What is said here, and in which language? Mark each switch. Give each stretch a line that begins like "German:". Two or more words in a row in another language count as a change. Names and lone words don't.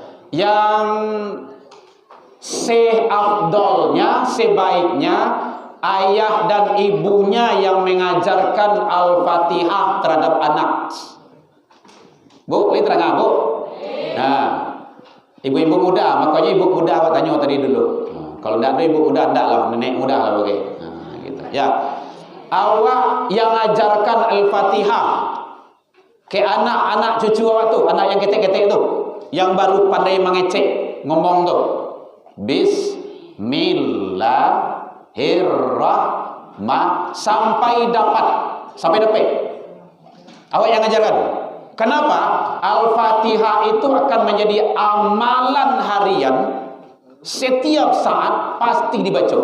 Indonesian: Yang seafdolnya, sebaiknya ayah dan ibunya yang mengajarkan Al-Fatihah terhadap anak. Bu, ini terang Bu? Nah, Ibu-ibu muda, makanya ibu muda awak tanya tadi dulu. Kalau tidak ada ibu muda, tidak lah, nenek muda lah okey.
Minangkabau: Gitu. Ya. Awak yang ajarkan Al-Fatihah ke anak-anak cucu awak tu, anak yang ketek-ketek tu, yang baru pandai mengecek ngomong tu.
Indonesian: Bismillahirrahmanirrahim sampai dapat. Awak yang ajarkan. Kenapa? Al-Fatihah itu akan menjadi amalan harian, setiap saat pasti dibaca.